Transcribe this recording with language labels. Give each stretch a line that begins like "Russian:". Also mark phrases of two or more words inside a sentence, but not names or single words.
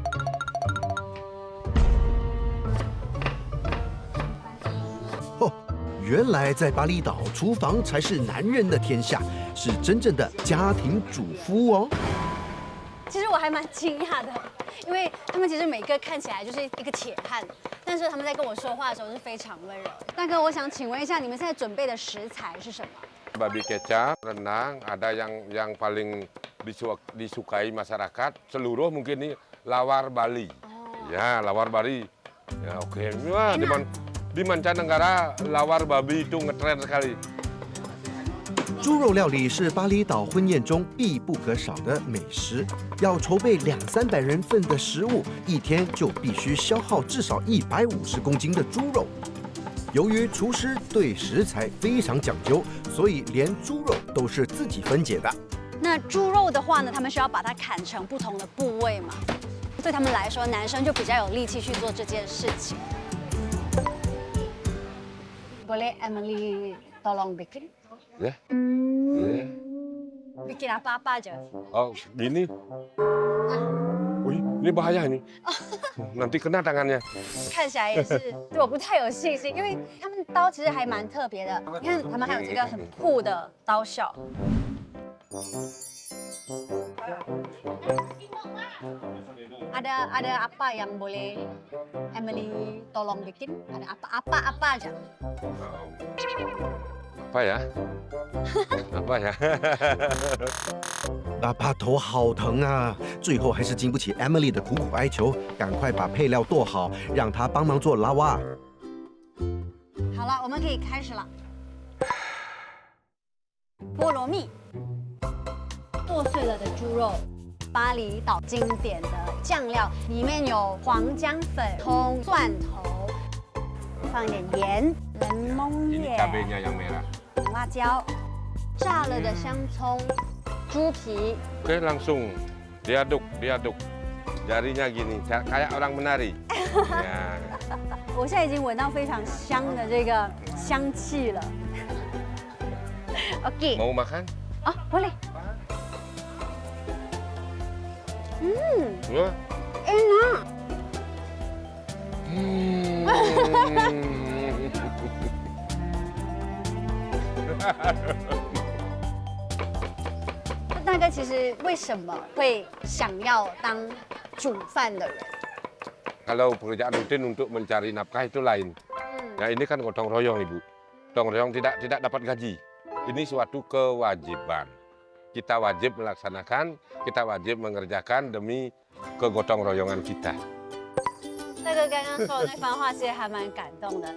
Chinese: 哦，原来在巴厘岛，厨房才是男人的天下，是真正的家庭主妇哦。其实我还蛮惊讶的，因为他们其实每个看起来就是一个铁汉，但是他们在跟我说话的时候是非常温柔。大哥，我想请问一下，你们现在准备的食材是什么？
Indonesian: Babi kecap, rendang, ada yang paling disukai masyarakat seluruh mungkin ini lawar Bali. Ya, lawar Bali. Ya, oke. Wah, di mancanegara lawar babi itu ngetren sekali.
Chinese: 猪肉料理是巴厘岛婚宴中必不可少的美食，要筹备200-300人份的食物，一天就必须消耗至少150公斤的猪肉。由于厨师对食材非常讲究，所以连猪肉都是自己分解的。那猪肉的话呢，他们需要把它砍成不同的部位嘛？对他们来说，男生就比较有力气去做这件事情。
Indonesian: Boleh Emily tolong bikin? Ya. Ya. Bikin apa-apa aja. Oh, gini. Wih, ini bahaya ini. Nanti kena tangannya.
Chinese: 看起来也是对我不太有信心，因为他们刀其实还蛮特别的。你看，他们还有这个很酷的刀鞘。
Indonesian: Ada apa yang boleh Emily tolong bikin? Ada apa aja? Apa ya? Apa ya?
Chinese: 爸爸头好疼啊！最后还是经不起 Emily 的苦苦哀求，赶快把配料剁好，让她帮忙做拉瓦。好了，我们可以开始了。菠萝蜜，剁碎了的猪肉，巴厘岛经典的酱料，里面有黄姜粉、葱、蒜头，放一点盐、柠檬
Indonesian: Ini
Chinese: 叶、
Indonesian: cabenya yang merah.
Chinese: 红辣椒，炸了的香葱。 猪皮
Indonesian: Oke, langsung diaduk. Jarinya gini, kayak orang menari. Ya.
Chinese: 我现在已经闻到非常香的这个香气了。OK，
Indonesian: Mau makan?
Chinese: 哦，boleh。
Indonesian: Ya. enak。
Chinese: 大哥，其实为什么会想要当煮饭的人？
Indonesian: Kalau pekerjaan rutin untuk mencari nafkah itu lain. Ya ini kan gotong royong ibu. Gotong royong tidak dapat gaji. Ini suatu kewajiban. Kita wajib melaksanakan, kita wajib mengerjakan demi kegotong royongan kita.
Chinese: 大哥刚刚说的那番话其实还蛮感动的。